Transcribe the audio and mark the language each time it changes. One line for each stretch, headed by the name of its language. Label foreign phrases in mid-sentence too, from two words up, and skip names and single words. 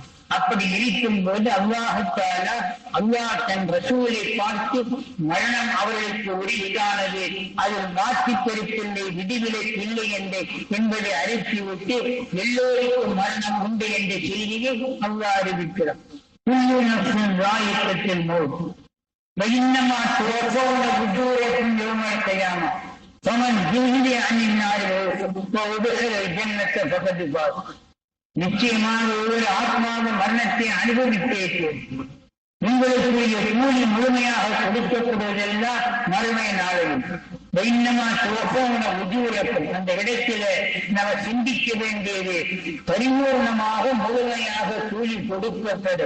Tamil: அப்படி இருக்கும் போது அல்லாஹ் தஆலா, அல்லாஹ் தன் ரசூலை பார்த்து மரணம் அவர்களுக்கு உரித்தானது, அது மாற்றி பொறுப்பில்லை, விதிவிலக்கு இல்லை என்பதை அறிவித்துவிட்டு எல்லோருக்கும் மரணம் உண்டு என்ற செய்தியை அல்லாஹ் அறிவிக்கிறார்.
Arabic: كل نفس ذائقة الموت وإنما توفون أجوركم يوم القيامة فمن زحزح عن النار وأدخل الجنة فقد فاز.
Tamil: நிச்சயமாக ஒவ்வொரு ஆத்மாவும் மரணத்தை அனுபவித்தே தீரும். உங்களுக்குரிய கூலி முழுமையாக கொடுக்கப்படுவதெல்லாம் மறுமை நாளையும்.
Arabic: وإنما توفون أجوركم,
Tamil: அந்த இடத்தில நம்ம சிந்திக்க வேண்டியது பரிபூர்ணமாக முழுமையாக கூலி கொடுக்கப்படும்.